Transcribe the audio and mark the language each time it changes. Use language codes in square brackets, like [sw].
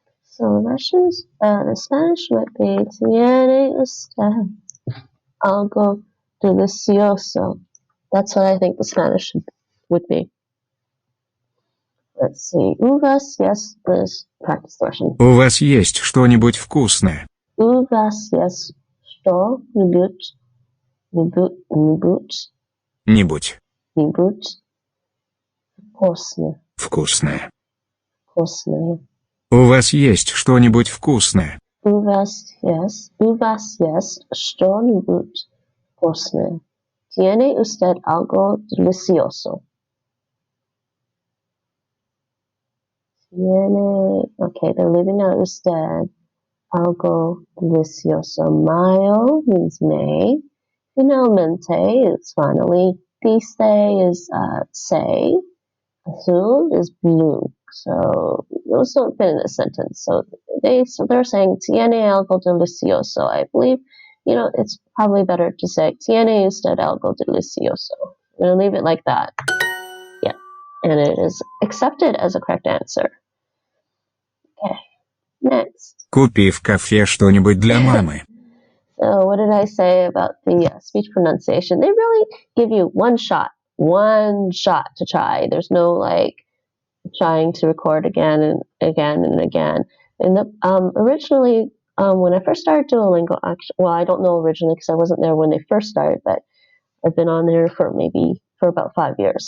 [en] so Russians, the Spanish might be [es] tiene usted algo delicioso. [en] That's what I think the Spanish would be. Let's see. [ru] У вас есть, [en] let's practice the Russian. [ru] У вас есть что-нибудь вкусное? У вас есть что-нибудь, нибудь, Не будь. нибудь вкусное, Вкусное. вкусное. У вас есть что-нибудь вкусное? У вас есть что-нибудь вкусное. [es] Tiene usted algo delicioso? [en] Tiene, okay, they're leaving out usted. [es] Algo delicioso. Mayo [en] means May. Finalmente is finally. Dice is say. Azul is blue. So those don't fit in a sentence. So they're saying [es] tiene algo delicioso. [en] I believe, it's probably better to say [es] tiene usted algo delicioso. [en] I'm gonna leave it like that. Yeah, and it is accepted as a correct answer. Okay, next. [ru] Купи в кафе что-нибудь для мамы. [en] So what did I say about the speech pronunciation? They really give you one shot to try. There's no like trying to record again and again and again. And originally, when I first started Duolingo, well, I don't know originally because I wasn't there when they first started, but I've been on there for about 5 years.